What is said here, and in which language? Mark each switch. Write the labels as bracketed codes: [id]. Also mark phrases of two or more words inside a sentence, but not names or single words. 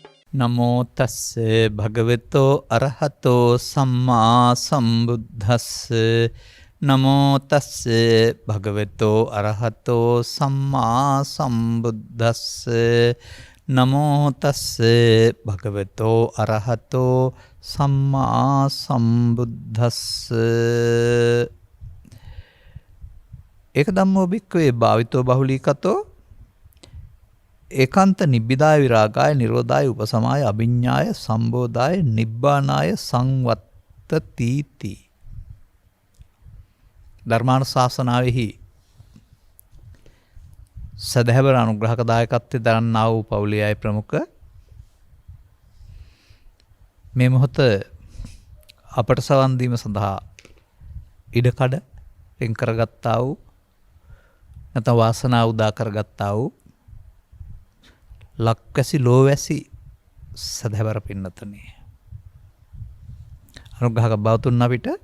[pi] නමෝ තස්ස භගවතෝ අරහතෝ සම්මා සම්බුද්දස්ස නමෝ තස්ස භගවතෝ අරහතෝ සම්මා සම්බුද්දස්ස නමෝ තස්ස භගවතෝ අරහතෝ සම්මා සම්බුද්දස්ස ඒක ධම්මෝ භික්ඛවේ භාවිතෝ බහුලීකතෝ ඒකාන්ත නිබ්බිදාය විරාගාය නිරෝධාය උපසමාය අභිඤ්ඤාය සම්බෝධාය නිබ්බානාය සංවත්තති ධර්මානුශාසනාවෙහි [si] සදහැවර අනුග්‍රහක දායකත්වයෙන් දරන්නා වූ පවුලේ අය ප්‍රමුඛ මේ මොහොත අපට සවන් දීම සඳහා ඉඩකඩ වෙන් කරගත්තා වූ නැත්නම් වාසනාව උදා කරගත්තා වූ ලක්වැසි ලෝවැසි සදහැවර පින්නතුනි අනුග්‍රහක බවතුන් අපිට